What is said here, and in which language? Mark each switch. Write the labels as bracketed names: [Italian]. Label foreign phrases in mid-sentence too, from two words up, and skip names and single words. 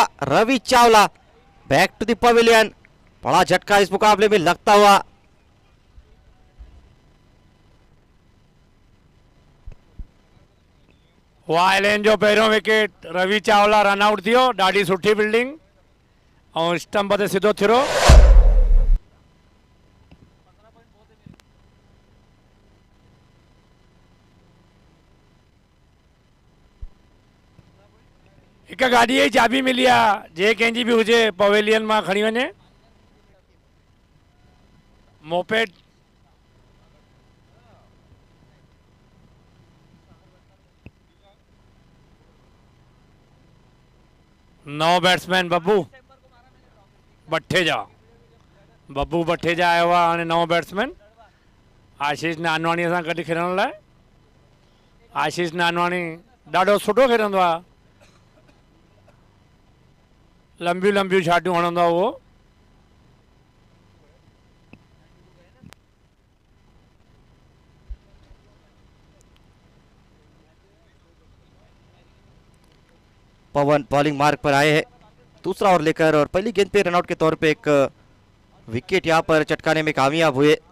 [Hindi] रवि चावला [English] back to the pavilion. [Hindi] बड़ा झटका इस मुकाबले में लगता हुआ। [Sindhi] वाह 11 जो पहिरियों विकेट, रवि चावला रनआउट थियो। ॾाढी सुठी फील्डिंग और स्टंप ते सिधो थियो। एक गाड़ी जी चाबी मिली आहे, जे कंहिंजी बि हुजे पवेलियन मां खणी वञे। मोपेड नौ बैट्समैन बब्बू भट्टेजा आयो आहे हाणे नओं बैट्समैन आशीष नानवाणीअ सां गॾु खेॾण लाइ। आशीष नानवाणी ॾाढो सुठो खेॾंदो आहे, लंबियूं लंबियूं छाटियूं हणंदो आहे उहो। [Hindi] पवन बॉलिंग मार्ग पर आए हैं दूसरा ओवर लेकर और पहली गेंद पे रनआउट के तौर पे एक विकेट यहां पर चटकाने में कामयाब हुए।